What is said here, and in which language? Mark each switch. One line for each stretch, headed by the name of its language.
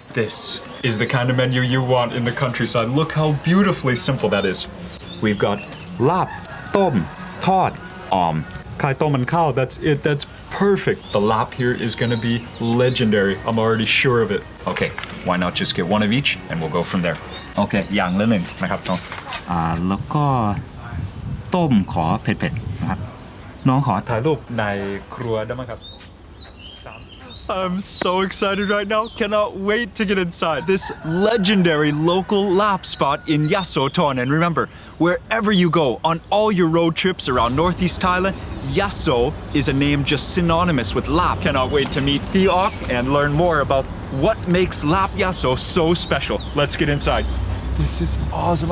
English: This is the kind of menu you want in the countryside. Look how beautifully simple that is. We've got lap, tom, tod, kai tom and cow. That's it. That's perfect. The lap here is going to be legendary. I'm already sure of it. Okay, why not just get one of each and we'll go from there.
Thai: Okay, อย่างละหนึ่งนะครับน้องแล้วก็ต้มขอเผ็ดๆนะครับน้องขอถ่ายรูปในครัวได้ไหมครับ
English: I'm so excited right now. Cannot wait to get inside this legendary local lap spot in Yasotorn. And remember, wherever you go on all your road trips around Northeast Thailand, Yaso is a name just synonymous with lap. Cannot wait to meet Grandma Awk and learn more about what makes lap Yaso so special. Let's get inside. This is awesome.